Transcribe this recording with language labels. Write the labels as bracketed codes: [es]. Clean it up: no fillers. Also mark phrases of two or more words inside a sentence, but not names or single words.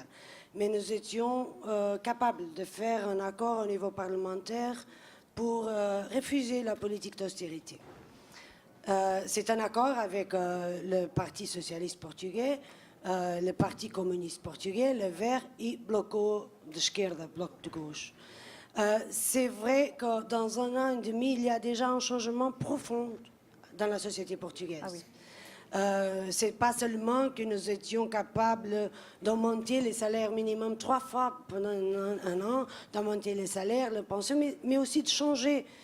[fr] Mais nous étions capables de faire un accord au niveau parlementaire pour refuser la politique d'austérité. C'est un accord avec le Parti socialiste portugais, le Parti communiste portugais, le Vert et Bloco de esquerda, Bloc de gauche. C'est vrai que dans un an et demi, il y a déjà un changement profond dans la société portugaise. Ah oui. C'est pas seulement que nous étions capables d'augmenter les salaires minimum 3 fois pendant un an, d'augmenter les salaires, les pensions, mais aussi de changer